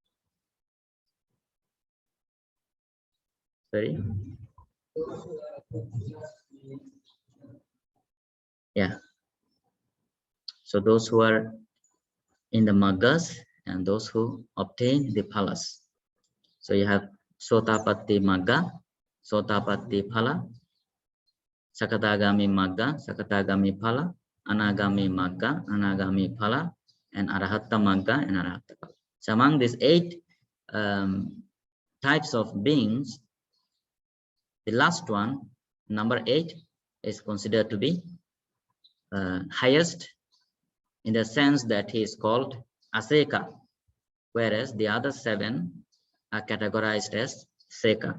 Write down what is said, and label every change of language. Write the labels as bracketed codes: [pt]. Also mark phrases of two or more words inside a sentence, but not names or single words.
[en] Sorry? Yeah. So those who are in the maggas and those who obtain the phalas. So you have [pi] Sotapatti magga, Sotapatti phala, Sakadagami magga, Sakadagami phala, Anagami magga, Anagami phala, and Arahatta magga and Arahatta phala. [en] So among these 8 types of beings, the last one, number 8, is considered to be highest, in the sense that he is called aseka, whereas the other 7 are categorized as seka.